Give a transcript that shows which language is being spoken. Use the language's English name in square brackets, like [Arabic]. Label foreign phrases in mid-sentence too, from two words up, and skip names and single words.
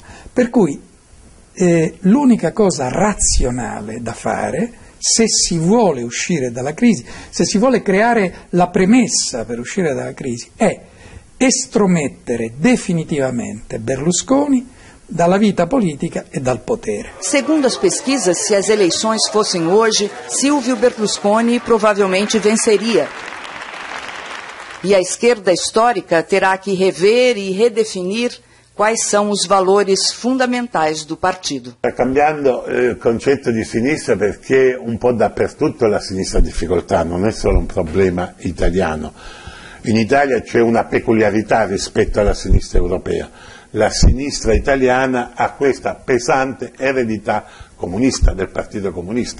[Italian] Per cui l'unica cosa razionale da fare, se si vuole uscire dalla crisi, se si vuole creare la premessa per uscire dalla crisi, è estromettere definitivamente Berlusconi dalla vita politica e dal potere. [Portuguese] Segundo as pesquisas, se as eleições fossem hoje, Silvio Berlusconi provavelmente venceria. E a esquerda histórica terá que rever e redefinir quais são os valores fundamentais do partido. [Italian] Sta cambiando il concetto di sinistra, perché un po' dappertutto la sinistra ha difficoltà, non è solo un problema italiano. In Italia c'è una peculiarità rispetto alla sinistra europea. La sinistra italiana ha questa pesante eredità comunista, del Partito Comunista.